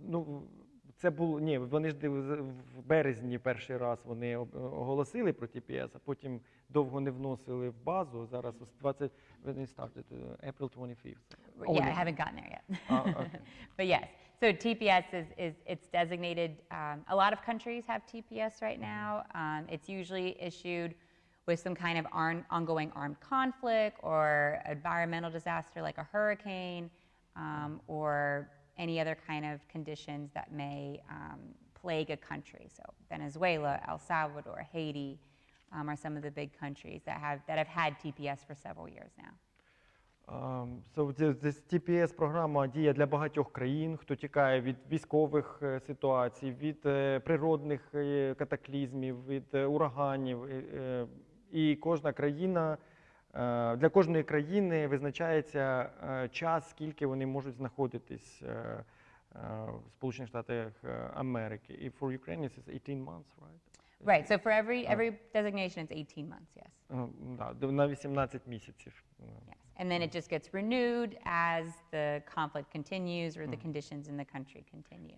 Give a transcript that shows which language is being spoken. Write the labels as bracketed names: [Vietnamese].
[Ukrainian] Ну, це було, ні, вони ж в березні перший раз вони оголосили про TPS, а потім довго не вносили в базу. Зараз 20, [English] when it started, April 25th. Yeah, I haven't gotten there yet. Okay. But yes, so TPS it's designated, a lot of countries have TPS right now. It's usually issued with some kind of ongoing armed conflict or environmental disaster like a hurricane, or any other kind of conditions that may plague a country. So Venezuela, El Salvador, Haiti are some of the big countries that have had TPS for several years now. So this [Ukrainian] TPS-програма діє для багатьох країн, хто тікає від військових ситуацій, від природних катаклізмів, від ураганів. І кожна країна, для кожної країни визначається час, скільки вони можуть знаходитись в Сполучених Штатах Америки. [English] І for Ukrainians it's 18 months, right? Right, so for every designation it's 18 months, yes. [Ukrainian] Да, на 18 місяців. [English] Yes. And then it just gets renewed as the conflict continues or the conditions in the country continue.